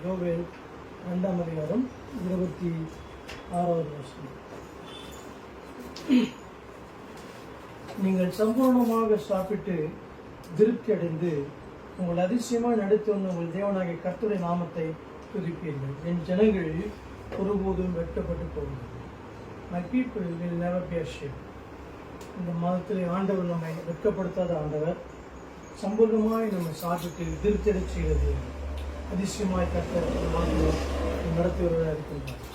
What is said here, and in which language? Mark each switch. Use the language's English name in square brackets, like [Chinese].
[Tamil] யோவேல் 2ஆம் அதிகாரம் 26வது வசனம். நீங்கள் சம்பூர்ணமாக சாப்பிட்டு திருப்தி அடைந்து உங்கள் அதிசயமாக நடத்தி வந்த உங்கள் தேவனாகிய கர்த்தருடைய நாமத்தை துதிப்பீர்கள். என் ஜனங்கள் ஒருபோதும் வெட்கப்பட்டு போவதில்லை. [English] My people will never be ashamed. [Tamil] இந்த மாதத்தில் ஆண்டவர் நம்மை வெட்கப்படுத்தாத ஆண்டவர். சம்பூர்ணமாய் நம்ம சாப்பிட்டு திருப்தி செய்கிறது. அதிசயமாய் கர்த்தர் நடத்தி வருவதாக இருக்கின்றார்.